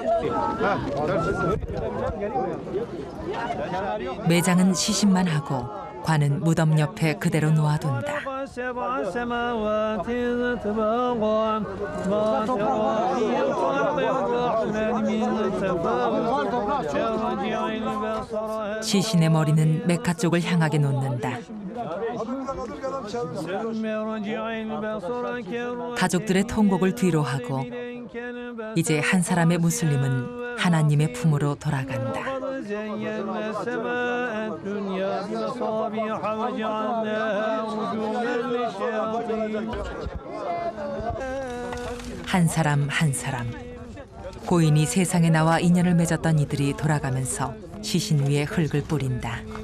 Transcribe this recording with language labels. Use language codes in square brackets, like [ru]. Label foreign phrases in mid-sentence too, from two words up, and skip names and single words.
[ko] 매장은 시신만 하고 관은 무덤 옆에 그대로 놓아둔다. [ar] سبع سماوات طباقا ما ترى في خلق الرحمن من تفاوت فارجع البصر [ko] 시신의 머리는 메카 쪽을 향하게 놓는다. 가족들의 통곡을 뒤로 하고 이제 한 사람의 무슬림은 하나님의 품으로 돌아간다. 한 사람 한 사람 고인이 세상에 나와 인연을 맺었던 이들이 돌아가면서 시신 위에 흙을 뿌린다.